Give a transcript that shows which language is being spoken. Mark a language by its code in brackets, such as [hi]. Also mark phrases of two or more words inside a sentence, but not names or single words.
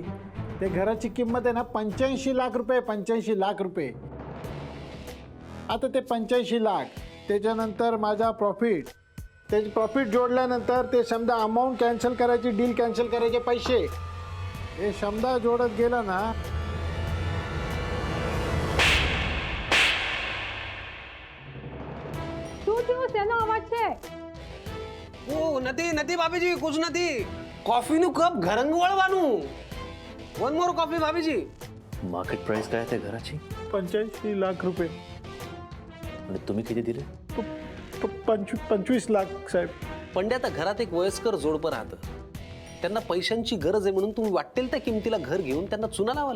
[mr] त्या घराची किंमत आहे ना 85 लाख रुपये. 85 लाख रुपये. आता ते 85 लाख त्याच्यानंतर माझा प्रॉफिट, त्याचे प्रॉफिट जोडल्यानंतर ते समजा [en] amount cancel [mr] करायची, [en] deal cancel [mr] करायचे पैसे, हे समजा जोडत गेलं ना. [gu] શું થયું શેનો અવાજ છે? ઓ નથી નથી ભાભીજી, કુછ નથી. કોફીનું કપ ગરમ વળવાનું. [en] one more coffee [gu] ભાભીજી. [mr] मार्केट प्राइस काय आहे त्या घराची? 85 लाख रुपये. आणि तुम्ही किती दिले? 25 लाख साहेब. पंड्या, आता घरात एक वयस्कर जोडपं राहतं. त्यांना पैशांची गरज आहे म्हणून तुम्ही वाटेल त्या किमतीला घर घेऊन त्यांना चुना लावाल.